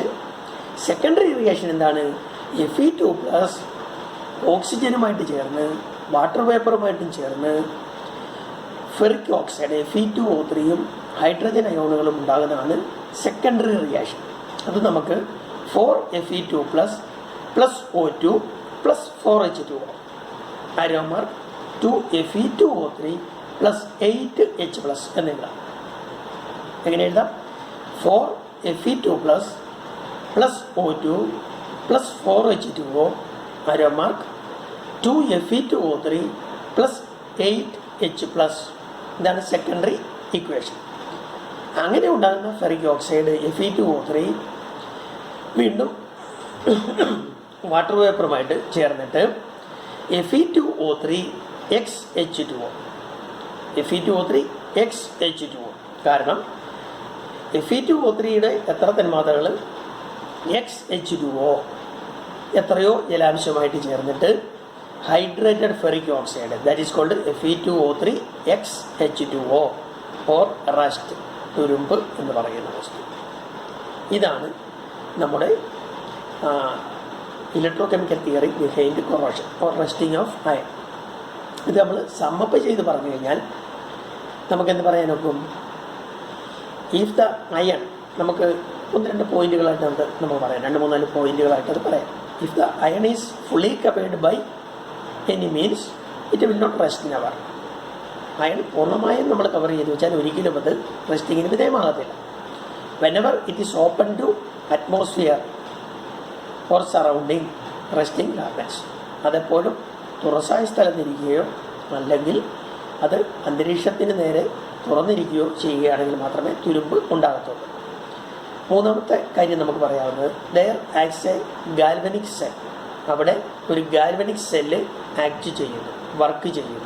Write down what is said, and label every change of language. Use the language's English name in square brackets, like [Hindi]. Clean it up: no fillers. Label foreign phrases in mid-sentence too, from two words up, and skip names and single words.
[English] secondary reaction എന്താണ്? [Malayalam] Fe2+ ഓക്സിജനുമായിട്ട് ചേർന്ന് വാട്ടർ വേപ്പറുമായിട്ടും ചേർന്ന് [English] ferric oxide [Malayalam] Fe2O3യും ഹൈഡ്രജൻ അയോണുകളും ഉണ്ടാകുന്നതാണ് [English] secondary reaction. [Malayalam] അത് നമുക്ക് 4Fe2+ + O2 + 4H2O [English] arrow mark [Malayalam] 2Fe2O3 + 8H+ എന്നെഴുതാം. എങ്ങനെ എഴുതാം? [English] 4Fe2+ + O2 + 4H2O arrow mark 2Fe2O3 + 8H+. [Malayalam] ഇതാണ് [English] secondary equation. [Malayalam] അങ്ങനെ ഉണ്ടാകുന്ന [English] ferric oxide [Malayalam] Fe2O3 വീണ്ടും വാട്ടർ വേപ്പറുമായിട്ട് ചേർന്നിട്ട് Fe2O3XH2O Fe2O3XH2O. കാരണം Fe2O3യുടെ എത്ര തന്മാത്രകൾ XH2O എത്രയോ ജലാംശമായിട്ട് ചേർന്നിട്ട് [English] hydrated ferric oxide that is called [Malayalam] Fe2O3XH2O [English] or rust, [Malayalam] തുരുമ്പ് എന്ന് പറയുന്ന വസ്തു. ഇതാണ് നമ്മുടെ [English] electro chemical theory behind corrosion or rusting of iron. [Malayalam] ഇത് നമ്മൾ സമ്മപ്പ് ചെയ്ത് പറഞ്ഞു കഴിഞ്ഞാൽ നമുക്കെന്ത് പറയാനൊക്കും? [English] if the iron, [Malayalam] നമുക്ക് 1-2 പോയിന്റുകളായിട്ട് നമുക്ക് പറയാം, 2-3-4 പോയിന്റുകളായിട്ട് അത് പറയാം. [English] if the iron is fully covered by any means it will not rust in hour. [Malayalam] അയൺ പൂർണ്ണമായും നമ്മൾ കവർ ചെയ്ത് വെച്ചാൽ ഒരിക്കലും അത് റെസ്റ്റിങ്ങിന് വിധേയമാകത്തില്ല. [English] whenever it is open to atmosphere or surrounding rusting happens. [Malayalam] അതെപ്പോഴും തുറസായ സ്ഥലത്തിരിക്കുകയോ അല്ലെങ്കിൽ അത് അന്തരീക്ഷത്തിന് നേരെ തുറന്നിരിക്കുകയോ ചെയ്യുകയാണെങ്കിൽ മാത്രമേ തുരുമ്പ് ഉണ്ടാകത്തുള്ളൂ. മൂന്നാമത്തെ കാര്യം നമുക്ക് പറയാവുന്നത് [English] there acts a galvanic cell. [Malayalam] അവിടെ ഒരു [English] galvanic cell [Malayalam] ആക്ട് ചെയ്യുന്നു, വർക്ക് ചെയ്യുന്നു.